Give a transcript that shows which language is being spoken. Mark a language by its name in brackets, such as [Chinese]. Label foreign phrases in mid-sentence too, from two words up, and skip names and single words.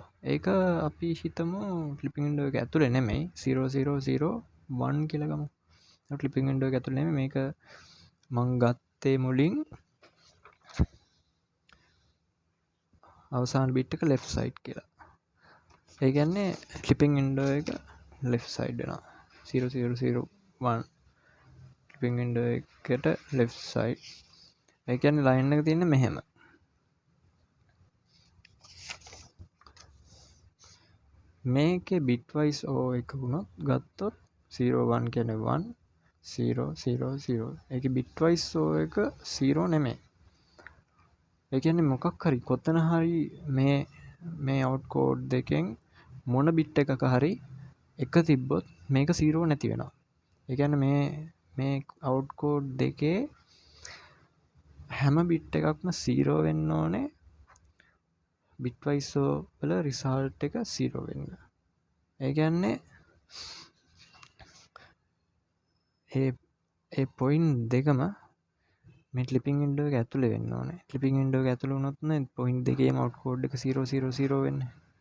[Sinhala] ඒක අපි හිතමු [English] clipping window [Sinhala] එක ඇතුලේ නෙමෙයි 0 0 0 1 කියලා ගමු. [English] clipping window [Sinhala] එක ඇතුලේ නෙමෙයි මේක මං ගත්තේ මුලින් අවසාන bit එක [English] left side [Sinhala] කියලා. ඒ කියන්නේ [English] clipping window [Sinhala] එක [English] left side [Sinhala] වෙනවා. 0 0 0 1 [English] clipping window [Sinhala] එකට [English] left side. [Sinhala] ඒ කියන්නේ line එක තියෙන්නේ මෙහෙම. මේකේ [English] bitwise o [Sinhala] එක වුණොත් ගත්තොත් 0 1 කියන්නේ 1 0 0 0 ඒකේ bitwise o එක 0 නෙමෙයි. ඒ කියන්නේ මොකක් හරි කොතන හරි මේ outcode දෙකෙන් මොන bit එකක හරි එක තිබ්බොත් මේක 0 නැති වෙනවා. ඒ කියන්නේ මේ outcode දෙකේ හැම bit එකක්ම 0 වෙන්න ඕනේ [English] bitwise o [Sinhala] වල result එක 0 වෙන්න. ඒ කියන්නේ ඒ point දෙකම මේ [English] clipping window [Sinhala] එක ඇතුලේ වෙන්න ඕනේ. [English] clipping window [Sinhala] එක ඇතුලේ වුණොත් නේ point දෙකේම outcode එක 0 0 0 වෙන්නේ.